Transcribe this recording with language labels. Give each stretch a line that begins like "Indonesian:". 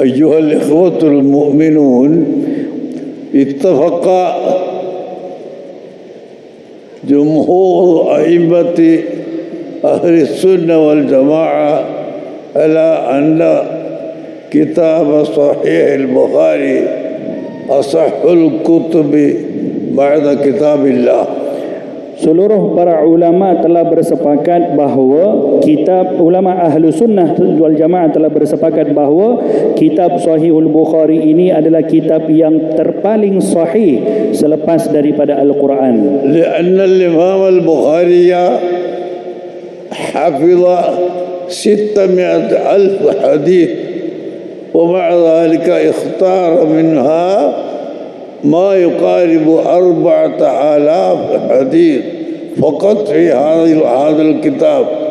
Arabic: Ayyuhal ikhwatul mu'minun, ittafaqa jumhur a'immati ahli sunnah wal jamaah على أن كتاب صحيح البخاري أصح الكتب بعد كتاب الله.
Malay: Seluruh para ulama telah bersepakat bahawa ulama ahlu sunnah wal jamaah telah bersepakat bahawa kitab Sahihul Bukhari ini adalah kitab yang terpaling sahih selepas daripada Al-Quran.
Arabic: لأن الإمام البخاري حفظ 600,000 حديث ومع ذلك اختار منها ما يقارب 4,000 حديث فقط في هذا الكتاب.